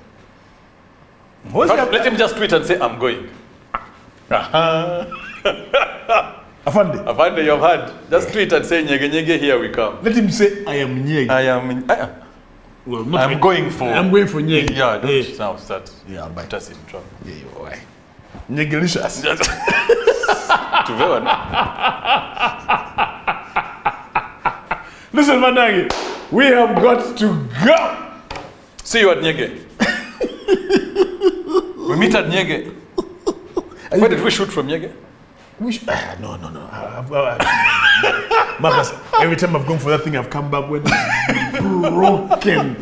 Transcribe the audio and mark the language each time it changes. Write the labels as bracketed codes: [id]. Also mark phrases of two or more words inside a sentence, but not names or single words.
[en] Let him just tweet and say, I'm going. Afande. Afande, you've heard. Just tweet and say, Nyege Nyege, here we come. Let him say, I am Nyege. I am. Well, not I'm going for. I'm going for Nyege. Yeah, don't Hey. now start. Yeah, bye. Put us in trouble. Yeah, you're right. Nyegelicious. Tuvewa na. Listen, Managi, we have got to go. See you at Nyege. We meet at Nyege. Where did we shoot from Nyege? No. Marcus, every time I've gone for that thing, I've come back with broken.